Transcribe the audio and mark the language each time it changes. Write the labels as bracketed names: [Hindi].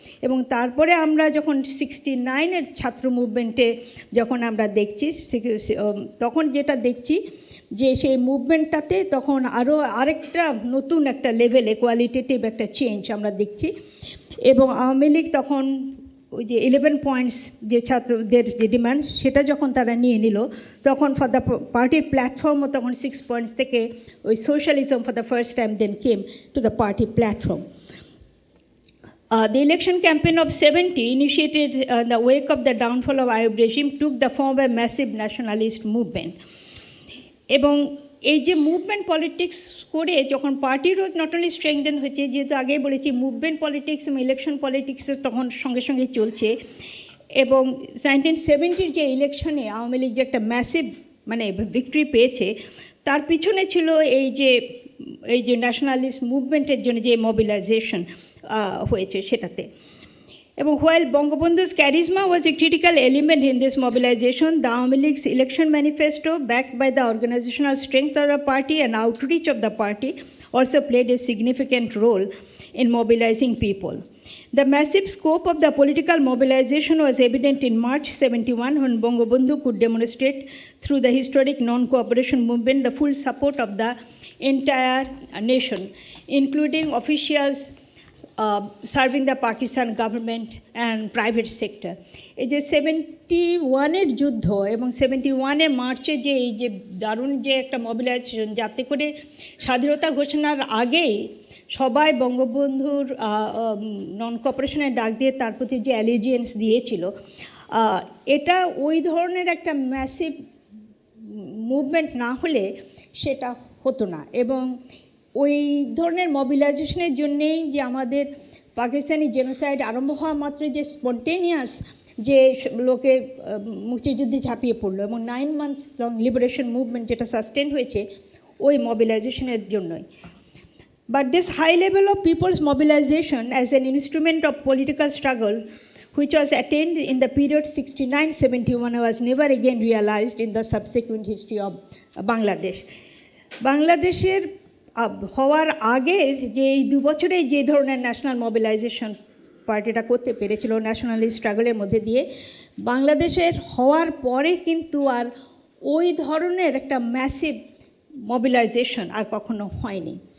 [Bangla] এবং তারপরে আমরা যখন 69-এর ছাত্র মুভমেন্টে যখন আমরা দেখছি, তখন যেটা দেখছি যে সেই মুভমেন্টটাতে তখন আরও আরেকটা নতুন একটা লেভেলে কোয়ালিটেটিভ একটা চেঞ্জ আমরা দেখছি। এবং আওয়ামী লীগ তখন ওই যে 11 পয়েন্টস যে ছাত্রদের যে ডিমান্ড, সেটা যখন তারা নিয়ে নিল, তখন [English] For the পার্টির প্ল্যাটফর্মও তখন 6 পয়েন্টস থেকে ওই socialism for the first time then came to the party platform. The election campaign of 70, initiated in the wake of the downfall of Ayub regime, took the form of a massive nationalist movement. [Bangla] এবং এই যে movement politics করে যখন পার্টিরও [English] not only strengthen [Bangla] হয়েছে, যেহেতু আগেই বলেছি movement politics এবং ইলেকশন পলিটিক্সের তখন সঙ্গে সঙ্গে চলছে। এবং 1970-র যে ইলেকশনে আওয়ামী লীগ যে একটা ম্যাসিভ মানে ভিক্টরি পেয়েছে, তার পিছনে ছিল এই যে ন্যাশনালিস্ট মুভমেন্টের জন্য যে মোবিলাইজেশন হয়েছে সেটাতে। [English] এবং while Bangabandhu's charisma was a critical element in this mobilization, the Awami League's election manifesto, backed by the organizational strength of the party and outreach of the party, also played a significant role in mobilizing people. The massive scope of the political mobilization was evident in March 71, when Bangabandhu could demonstrate through the historic non-cooperation movement the full support of the entire nation, including officials serving the Pakistan government and private sector. [Bangla] এই যে 71-এর যুদ্ধ এবং 71-এর মার্চে যে এই যে দারুণ যে একটা মোবিলাইজেশন, যাতে করে স্বাধীনতা ঘোষণার আগেই সবাই বঙ্গবন্ধুর নন কোঅপারেশনের ডাক দিয়ে তার প্রতি যে অ্যালিজিয়েন্স দিয়েছিল, এটা ওই ধরনের একটা ম্যাসিভ মুভমেন্ট না হলে সেটা হতো না। এবং ওই ধরনের মোবিলাইজেশনের জন্যেই যে আমাদের পাকিস্তানি জেনোসাইড আরম্ভ হওয়া মাত্র যে স্পন্টেনিয়াস যে লোকে মুক্তিযুদ্ধে ঝাঁপিয়ে পড়লো এবং [English] 9 month long [Bangla] লিবারেশন মুভমেন্ট যেটা সাস্টেন হয়েছে ওই মোবিলাইজেশনের জন্যই। [English] But this high level of people's mobilization as an instrument of political struggle, which was attained in the period 69-71, was never again realized in the subsequent history of Bangladesh. [Bangla] বাংলাদেশের হওয়ার আগের যে এই 2 বছরে যে ধরনের ন্যাশনাল মোবিলাইজেশন পার্টিটা করতে পেরেছিল ন্যাশনালিস্ট স্ট্রাগলের মধ্যে দিয়ে, বাংলাদেশের হওয়ার পরে কিন্তু আর ওই ধরনের একটা ম্যাসিভ মোবিলাইজেশন আর কখনো হয়নি।